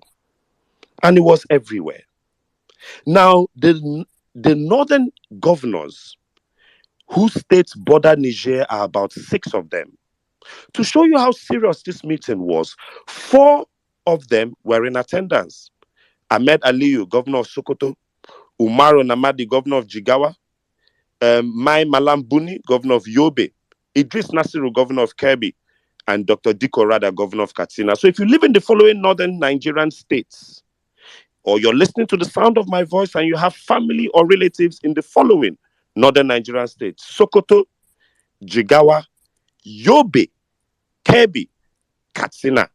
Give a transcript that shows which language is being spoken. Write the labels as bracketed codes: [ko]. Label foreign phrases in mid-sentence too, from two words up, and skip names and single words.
[en] And it was everywhere. Now, the northern governors whose states border Niger are about 6 of them. To show you how serious this meeting was, 4 of them were in attendance. Ahmed Aliyu, governor of Sokoto, Umaru Namadi, governor of Jigawa, Mai Malam Buni, governor of Yobe, Idris Nasiru, governor of Kebbi, and Dr. Diko Rada, governor of Katsina. So if you live in the following northern Nigerian states, or you're listening to the sound of my voice and you have family or relatives in the following northern Nigerian states: Sokoto, Jigawa, Yobe, Kebbi, Katsina.